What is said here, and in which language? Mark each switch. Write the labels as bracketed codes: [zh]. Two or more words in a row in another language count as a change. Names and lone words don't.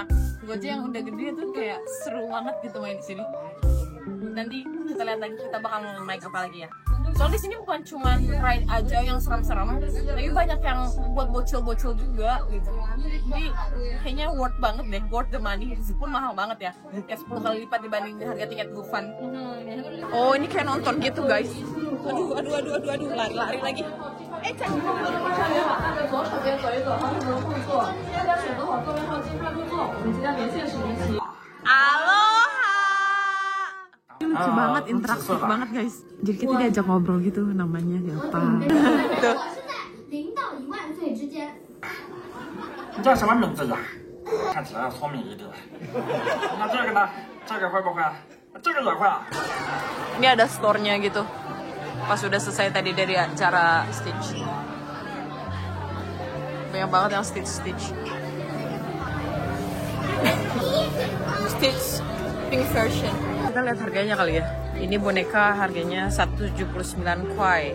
[id] Gue aja yang udah gede tuh kayak seru banget gitu main di sini. Nanti kita lihat lagi kita bakal naik apa lagi ya. Soalnya di sini bukan cuma ride aja yang serem-serem, tapi banyak yang buat bocil-bocil juga gitu. Jadi kayaknya worth banget deh, [en] worth the money. [id] Meskipun mahal banget ya, kayak 10 kali lipat dibanding harga tiket Dufan. Oh ini kayak nonton gitu guys. Aduh, lari lagi. Aloha. Lucu banget, interaktif banget guys. Jadi kita diajak ngobrol gitu, namanya siapa? Tuh. [zh] 0 到1万岁之间。你叫什么名字呀？看起来要聪明一点。那这个呢？这个会不会？这个也会啊。 [id] Ini ada store-nya gitu. Pas udah selesai tadi dari acara Stitch. Banyak banget yang Stitch. [en] Stitch pink version. [id] Kita lihat harganya kali ya. Ini boneka harganya 179 kuai.